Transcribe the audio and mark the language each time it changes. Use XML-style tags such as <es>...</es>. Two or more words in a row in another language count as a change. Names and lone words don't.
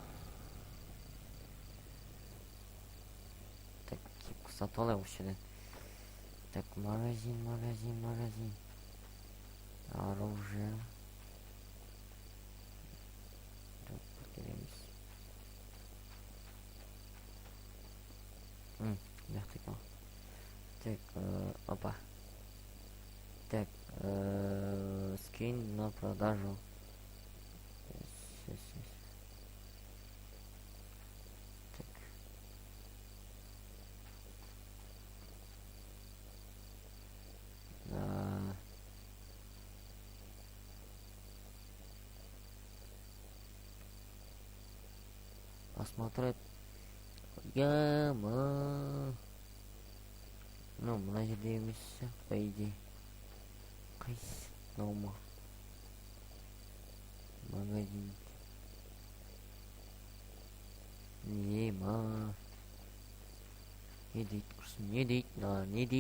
<kk>Так, кепка сатып алайық осы жерден.</kk> <ru>Так, магазин. Оружие.</ru> <kk>Так, келеміз. Мықты.</kk> <ru>Так, опа. Так, скин на продажу. Так. Посмотреть. Яма. Ну,</ru> <kk>мына жерде емес,</kk> <ru>по идее.</ru> <kk>Қайсы? Мынау ма? Магазин. Нема? Не дейді құрсын? Не дейді?</kk>